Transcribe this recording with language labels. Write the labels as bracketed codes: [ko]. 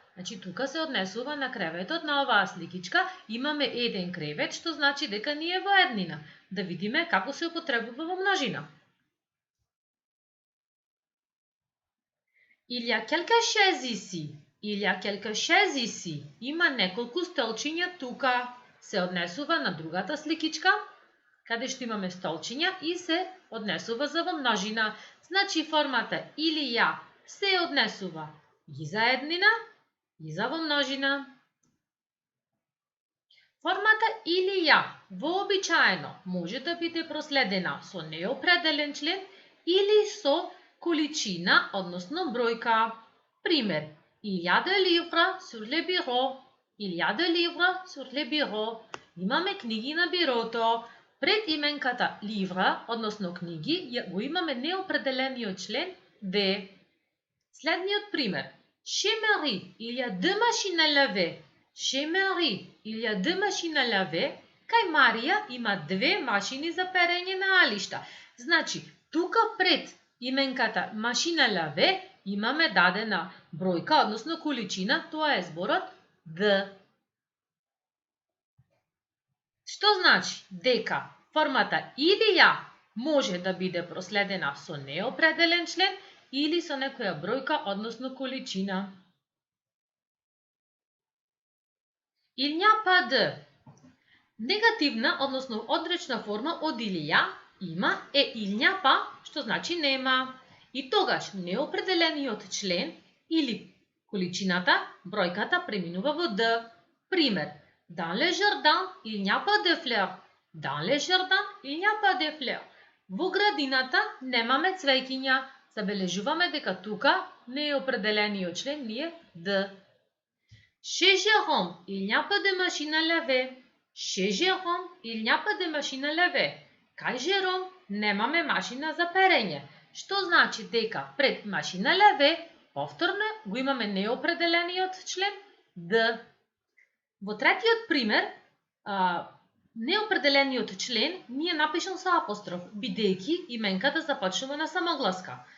[mk] Значи тука се однесува на креветот. На оваа сликичка имаме еден кревет, што значи дека ни е во еднина. Да видиме како се употребува во множина. [fr] Il y a quelques chaises ici. Il y a quelques chaises ici. [mk] Има неколку столчиња тука. Се однесува на другата сликичка, каде што имаме столчиња и се однесува за во множина. Значи формата или ја се однесува и за еднина, и за во множина. Формата или ја вообичаено може да биде проследена со неопределен член или со количина, односно бројка. Пример, [fr] il y a des livres sur le bureau. Il y a des livres sur le bureau. [mk] Имаме книги на бирото. Пред именката ливра, односно книги, го имаме неопределениот член де. Следниот пример. [fr] Chez Marie, il y a deux machines à laver. Chez Marie, il y a deux machines à laver. [mk] Кај Марија има две машини за перење на алишта. Значи, тука пред именката машина лаве имаме дадена бројка, односно количина, тоа е зборот д. Што значи дека формата или ја може да биде проследена со неопределен член или со некоја бројка, односно количина. [fr] Il n'y a pas de. [mk] Негативна, односно одречна форма од или ја има е [fr] il n'y a pas, [mk] што значи нема. И тогаш неопределениот член или количината, бројката преминува во д. Пример, [fr] dans le jardin, il n'y a pas de fleurs. Dans le jardin, il n'y a pas de fleurs. [mk] Во градината немаме цвеќиња. Забележуваме дека тука неопределениот член ни е д. [fr] Chez Jérôme, il n'y a pas de machine à laver. Chez Jérôme, il n'y a pas de machine à laver. [mk] Кај Жером немаме машина за перење. Што значи дека пред машина лаве, повторно го имаме неопределениот член д. Во третиот пример, неопределениот член ни е напишан со апостроф, бидејќи именката започнува на самогласка.